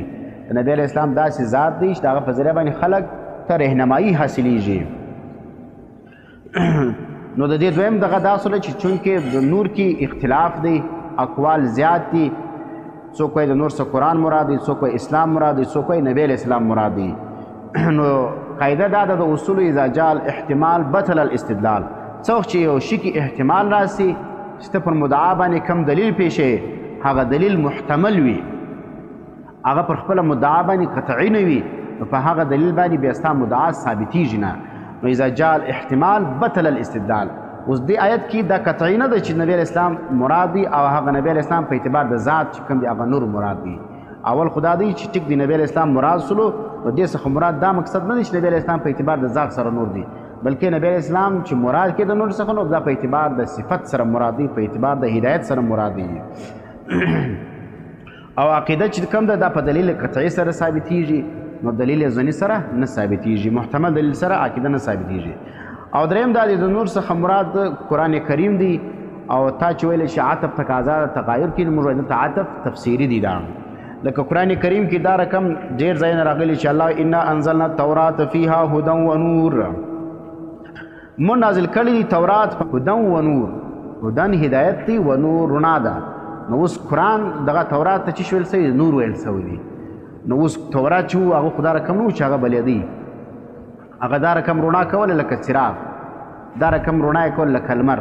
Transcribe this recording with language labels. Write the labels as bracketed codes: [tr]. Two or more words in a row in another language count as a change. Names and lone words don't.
[ps] نبی [ar] علیہ السلام [ps] داسې ذات دی چې د هغه په ذریعه باندې خلک ته رهنمایي حاصلیږي. نو د دې دویم دغه دا اصل چې چونکې د نور کې اختلاف دی، اقوال زیات دي. څوک وایي د نور څخه قرآن مراد دی، څوک وایي اسلام مراد دی، څوک وایي نبی [ar] علیہ السلام [ps] مراد دی. نو قاعده دا ده د اصول [ar] اذا جاء الاحتمال بطل الاستدلال. [ps] څوک چې یو شي کې احتمال راسي چې ته پر مدعا باندې کم دلیل پیښې هغه دلیل محتمل وي، هغه پر خپله مدعا باندې قطعي نه وي، نو په هغه دلیل باندې بیا ستا مدعا ثابتېږي نه. [ar] نو اذا جاء الاحتمال بطل الاستدلال. [ps] اوس دې آیت کې دا قطعي نه ده چې نبی [ar] علیہ السلام [ps] مراد دی او هغه نبی [ar] علیہ السلام [ps] په اعتبار د ذات چې کوم دی هغه نور مراد دی. اول خدا دی چې ټیک دی نبی [ar] علیہ السلام [ps] مراد سلو نو دې څخه مراد دا مقصد نه دی چې نبی [ar] علیہ السلام [ps] په اعتبار د ذات سره نور دی، بلکې نبی [ar] علیہ السلام [ps] چې مراد کې د نور څخه نو دا په اعتبار د صفت سره مراد دی، په اعتبار د هدایت سره مراد دی. او عقیده چې کوم ده دا په دلیل قطعي سره ثابتېږي، نو دلیل ظني سره نه ثابتېږي، محتمل دلیل سره عقیده نه ثابتېږي. او دریم دا دی د نور څخه مراد قرآن کریم دی. او تا چې ویلی چې عطف تقاضا تغایر کې موږ وایو ته عطف تفسیري دی. دا لکه قرآن کریم کې دا رقم ډېر ځایونه راغلي چې الله [ar] انا انزلنا التورات فیها هدى و نور. [ps] مونږ نازل کړي دي تورات [ar] هدى و نور. [ps] هدن هدایت دی و نور رڼا ده. نو اوس قرآن دغه تورات ته چې ویل سوي نور ویل سوی دی. نو اوس تورات چې و هغه خو دا رقم نه و چې هغه بلیدي، هغه دا رقم رڼا کوله لکه څراغ، دا رقم رڼا یې کول لکه لمر.